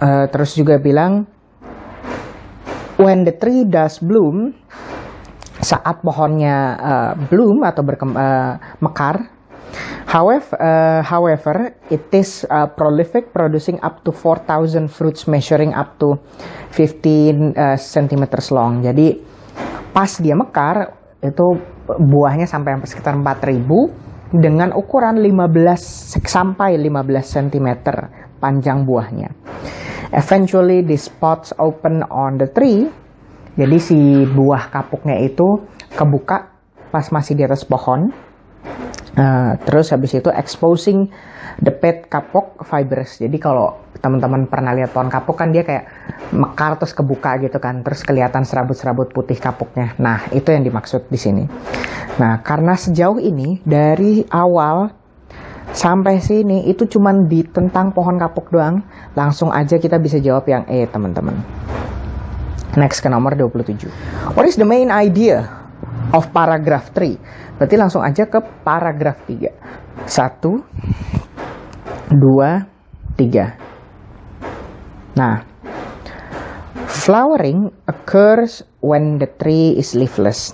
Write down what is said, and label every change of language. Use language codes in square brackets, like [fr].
[id] Terus juga bilang, [en] when the tree does bloom, [id] saat pohonnya bloom atau mekar, [en] however, it is prolific, producing up to 4,000 fruits measuring up to 15 cm long. [id] Jadi pas dia mekar itu buahnya sampai sekitar 4.000 dengan ukuran 15 sampai 15 cm panjang buahnya. [en] Eventually the spots open on the tree. [id] Jadi si buah kapuknya itu kebuka pas masih di atas pohon. Terus habis itu [en] exposing the pet kapok fibers. [id] Jadi kalau teman-teman pernah lihat pohon kapok kan dia kayak mekar terus kebuka gitu kan, terus kelihatan serabut-serabut putih kapoknya. Nah, itu yang dimaksud di sini. Nah, karena sejauh ini dari awal sampai sini itu cuman di tentang pohon kapok doang, langsung aja kita bisa jawab yang E, teman-teman. Next ke nomor 27. [en] What is the main idea of paragraph 3? [id] Berarti langsung aja ke paragraf 3. 1, 2, 3. [en] Nah, flowering occurs when the tree is leafless.